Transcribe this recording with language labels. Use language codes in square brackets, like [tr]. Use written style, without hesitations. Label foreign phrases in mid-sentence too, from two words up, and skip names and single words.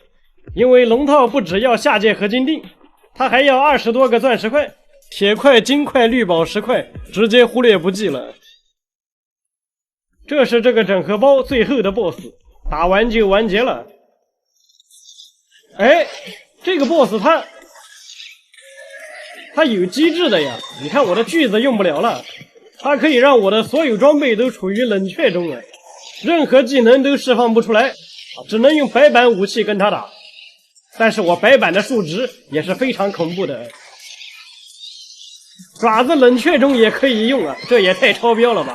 [zh] 因為龍套不只要下界合金锭，它還要20多個鑽石塊、鐵塊、金塊、綠寶石塊，直接忽略不計了。這是這個整合包最後的 BOSS， 打完就完結了。哎，這個 BOSS 它有機制的呀！你看我的鋸子用不了了，它可以讓我的所有裝備都處於冷卻中啊，任何技能都釋放不出來，只能用白板武器跟它打。但是我白板的数值也是非常恐怖的，爪子冷却中也可以用啊，這也太超標了吧！